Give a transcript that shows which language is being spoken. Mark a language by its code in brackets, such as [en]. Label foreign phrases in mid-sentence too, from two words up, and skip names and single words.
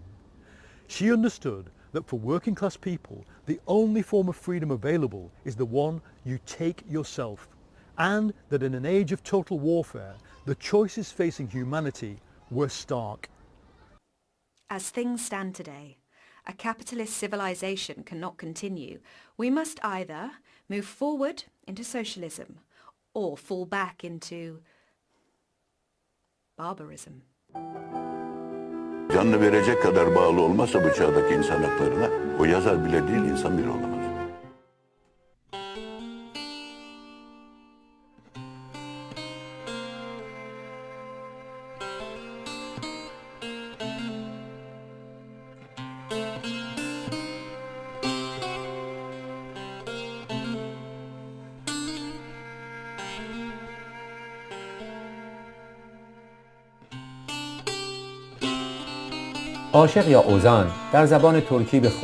[en] She understood that for working class people the only form of freedom available is the one you take yourself, and that in an age of total warfare the choices facing humanity were stark. As things stand today, a capitalist civilization cannot continue. We must either move forward into socialism or fall back into barbarism. [tr] Canını verecek kadar bağlı olmazsa bu çağdaki insan haklarına, o yazar bile değil, insan bile olamaz. [fa] عاشق یا اوزان در زبان ترکی به